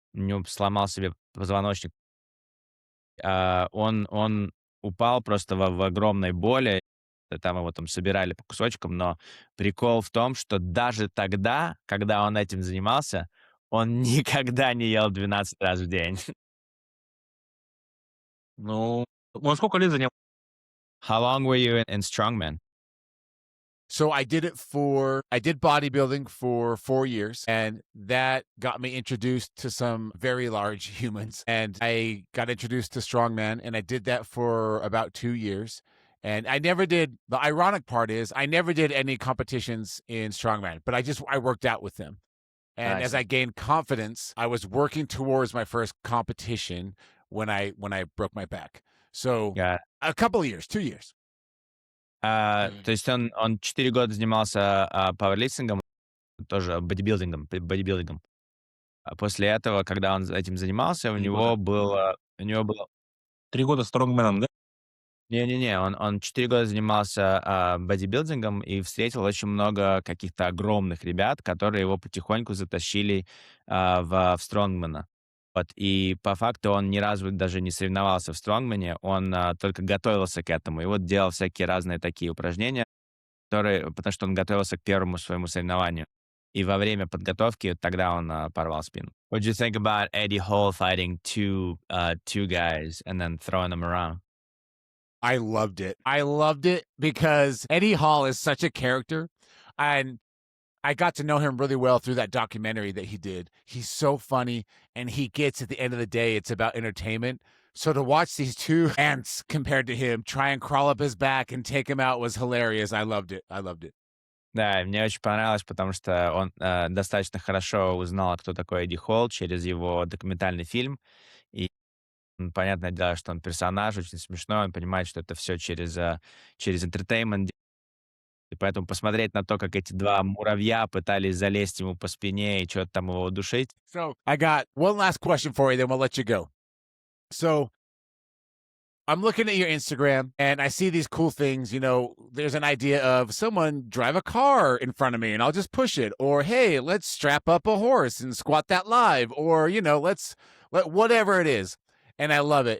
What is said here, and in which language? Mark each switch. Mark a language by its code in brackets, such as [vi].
[ru] У него сломал себе позвоночник. Он упал просто в огромной боли. Там его там собирали по кусочкам. Но прикол в том, что даже тогда, когда он этим занимался, он никогда не ел 12 раз в день. ну, он сколько лет занимался? [en] How long were you in strongman? So I did bodybuilding for 4 years, and that got me introduced to some very large humans. And I got introduced to strongman, and I did that for about 2 years. And the ironic part is I never did any competitions in strongman, but I worked out with them. And I as see. I gained confidence, I was working towards my first competition when I broke my back. So Yeah. a couple of years, 2 years. [ru] То есть он 4 года занимался пауэрлифтингом, тоже бодибилдингом. А после этого, когда он этим занимался, у 3 него года. было 3 года стронгменом, да? не-не-не, он 4 года занимался бодибилдингом и встретил очень много каких-то огромных ребят, которые его потихоньку затащили в стронгмена. Вот, и по факту он ни разу даже не соревновался в стронгмене, он только готовился к этому. И вот делал всякие разные такие упражнения, потому что он готовился к первому своему соревнованию. И во время подготовки тогда он порвал спину. [en] What do you think about Eddie Hall fighting two guys and then throwing them around? I loved it. I loved it because Eddie Hall is such a character, and I got to know him really well through that documentary that he did. He's so funny, and he gets, at the end of the day, it's about entertainment. So to watch these two ants compared to him try and crawl up his back and take him out was hilarious. I loved it. I loved it. [ru] Да, мне очень понравилось, потому что он достаточно хорошо узнал, кто такой Эдди Холл через его документальный фильм. И понятное дело, что он персонаж, очень смешной, он понимает, что это все через entertainment. И поэтому посмотреть на то, как эти два муравья пытались залезть ему по спине и что-то там его удушить. [en] So I got one last question for you, then we'll let you go. So I'm looking at your Instagram and I see these cool things. You know, there's an idea of someone drive a car in front of me and I'll just push it. Or, hey, let's strap up a horse and squat that live. Or, you know, let whatever it is. And I love it.